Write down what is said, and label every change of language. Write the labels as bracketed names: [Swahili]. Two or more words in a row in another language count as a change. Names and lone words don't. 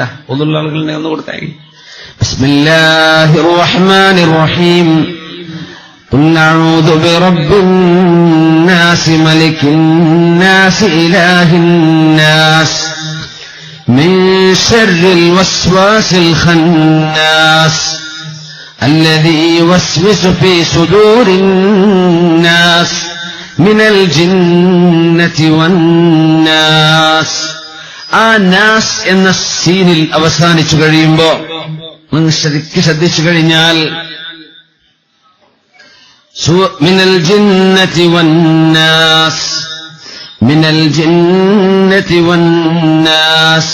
[Malayalam] ഒന്നുള്ള ആളുകളുടെ ഒന്ന് കൊടുത്തായി. [Arabic] بسم الله الرحمن الرحيم. قل أعوذ برب الناس ملك الناس إله الناس من شر الوسواس الخناس الذي يوسوس في صدور الناس من الجنة والناس. [Malayalam] ആ നാസ് എന്ന സീനിൽ അവസാനിച്ചു കഴിയുമ്പോ നിങ്ങൾ ശരിക്ക് ശ്രദ്ധിച്ചു കഴിഞ്ഞാൽ [Arabic] من الجنة والناس, من الجنة والناس.